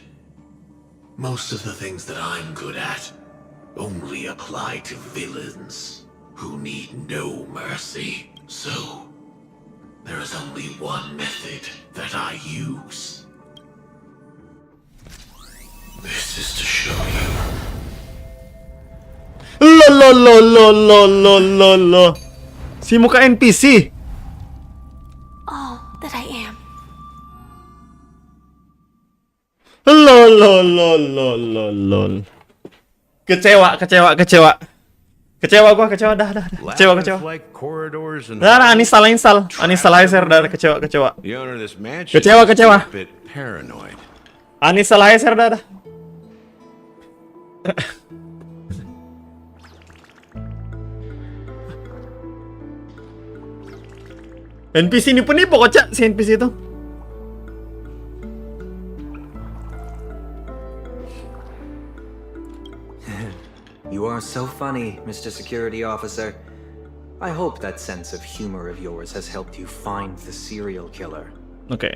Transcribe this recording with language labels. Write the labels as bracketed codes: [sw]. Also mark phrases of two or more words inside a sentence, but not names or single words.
[en] Most of the things that I'm good at only apply to villains who need no mercy. So, there is only one method that I use. This is to show you. [id] Lo. Si muka NPC. [en] All that I am. Lol. [id] Kecewa gua, kecewa dah. Kecewa. Dah, uninstall. Uninstall aja share dah, kecewa. [en] The owner of this mansion [id] Kecewa. [en] is a bit paranoid. [id] Uninstall aja share dah. NPC nipu kocak si NPC itu. [en] You are so funny, Mr. Security Officer. I hope that sense of humor of yours has helped you find the serial killer. Okay.